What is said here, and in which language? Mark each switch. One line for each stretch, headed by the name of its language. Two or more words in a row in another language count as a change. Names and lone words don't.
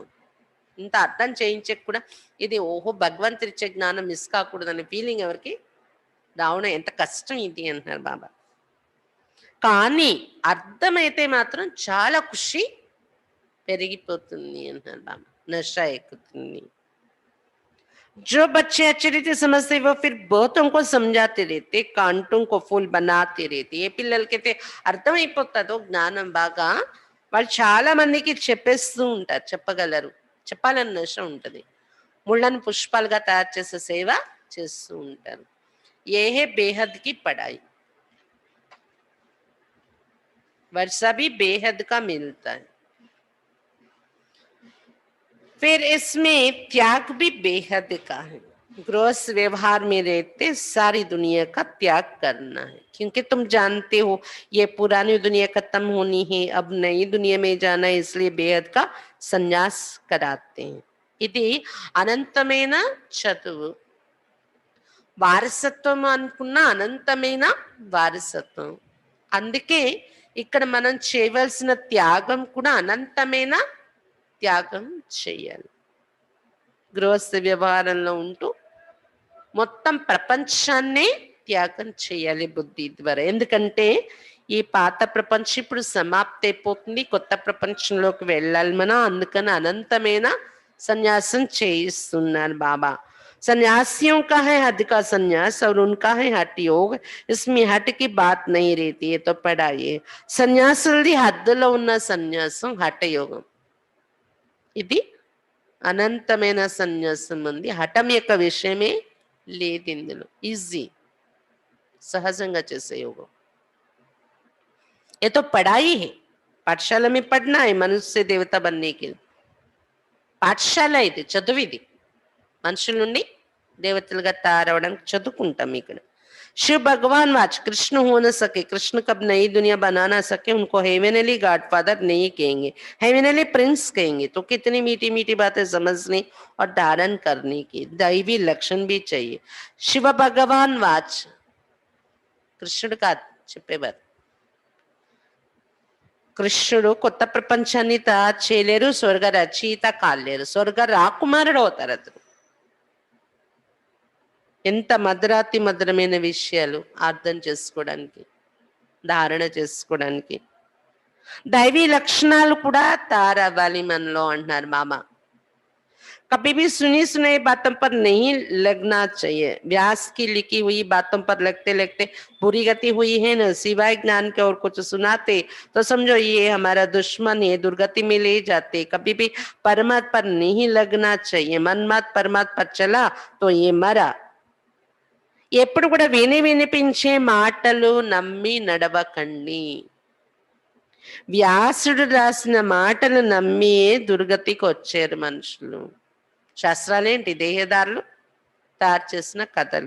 Telugu: ఇంత అర్థం చేయించక కూడా ఇది ఓహో భగవంతుడు ఇచ్చే జ్ఞానం మిస్ కాకూడదనే ఫీలింగ్ ఎవరికి రావడం ఎంత కష్టం ఇది అంటున్నారు బాబా. కానీ అర్థమైతే మాత్రం చాలా ఖుషి పెరిగిపోతుంది అంటున్నారు బాబా, నష ఎక్కుతుంది.
Hindi: जो बच्चे अच्छी रीति समझते वो फिर बहुतों को समझाते रहते, कांटों को फूल बनाते रहते.
Telugu: ఏ పిల్లలకైతే అర్థమైపోతుందో జ్ఞానం బాగా, వాళ్ళు చాలా మందికి చెప్పేస్తూ ఉంటారు, చెప్పగలరు, చెప్పాలని నష ఉంటుంది. ముళ్ళను పుష్పాలుగా తయారు చేసే సేవ చేస్తూ ఉంటారు.
Hindi: ये है बेहद की पढ़ाई, वर्षा भी बेहद का मिलता है. फिर इसमें त्याग भी बेहद का है. ग्रॉस व्यवहार में रहते सारी दुनिया का त्याग करना है, क्योंकि तुम जानते हो ये पुरानी दुनिया खत्म होनी है, अब नई दुनिया में जाना है, इसलिए बेहद का संन्यास कराते हैं.
Telugu: ఇది అనంతమైన చదువు, వారసత్వం అనుకున్న అనంతమైన వారసత్వం. అందుకే ఇక్కడ మనం చేయవలసిన త్యాగం కూడా అనంతమైన త్యాగం చేయాలి. గృహస్థ వ్యవహారంలో ఉంటూ మొత్తం ప్రపంచాన్నే త్యాగం చేయాలి బుద్ధి ద్వారా. ఎందుకంటే ఈ పాత ప్రపంచం ఇప్పుడు సమాప్తి అయిపోతుంది, కొత్త ప్రపంచంలోకి వెళ్ళాలి మనం. అందుకని అనంతమైన సన్యాసం చేయిస్తున్నారు బాబా.
Hindi: सन्यासियों का है हद का संन्यास और उनका है हठ योग. इसमें हट की बात नहीं रहती है, तो पढ़ाइए.
Telugu: సన్యాసులది హద్దులో ఉన్న సన్యాసం హఠ యోగం. ఇది అనంతమైన సన్యాసం ఉంది. హఠం యొక్క విషయమే లేదు ఇందులో. ఈజీ, సహజంగా చేసే యోగం.
Hindi: ये तो पढ़ाई है, पाठशाला में पढ़ना है मनुष्य से देवता बनने के लिए.
Telugu: పాఠశాల ఇది, చదువు ఇది. మనుషుల నుండి దేవతలుగా తయారవడానికి చదువుకుంటాం ఇక్కడ.
Hindi: शिव भगवान वाच कृष्ण हो न सके, कृष्ण कब नई दुनिया बना ना सके, उनको
English: heavenly godfather
Hindi: नहीं कहेंगे,
English: heavenly prince
Hindi: कहेंगे. तो कितनी मीठी मीठी बातें समझने और धारण करने की दैवी लक्षण भी चाहिए. शिव भगवान वाच,
Telugu: కృష్ణుడు కాదు చెప్పేవారు. కృష్ణుడు కొత్త ప్రపంచాన్ని తయారు చేయలేరు, స్వర్గ రచయిత కాలేరు, స్వర్గ రాకుమారుడు అవుతారు అతను. ఎంత మధురాతి మధురమైన విషయాలు అర్థం చేసుకోవడానికి, ధారణ చేసుకోవడానికి. దైవీ లక్షణాలు కూడా తయారవ్వాలి మనలో అంటున్నారు మామ.
Hindi: कभी भी सुनी सुनाई बातों पर नहीं लगना चाहिए. व्यास की लिखी हुई बातों पर लगते लगते बुरी गति हुई है न, सिवाय ज्ञान के और कुछ सुनाते तो समझो ये हमारा दुश्मन है, दुर्गति में ले जाते. कभी भी परमात्मा पर नहीं लगना चाहिए. मनमात परमात्मा पर चला तो ये मरा.
Telugu: ఎప్పుడు కూడా వినిపించే మాటలు నమ్మి నడవకండి. వ్యాసుడు రాసిన మాటలు నమ్మి దుర్గతికి వచ్చారు మనుషులు. శాస్త్రాలేంటి, దేహదారులు తయారు చేసిన కథలు.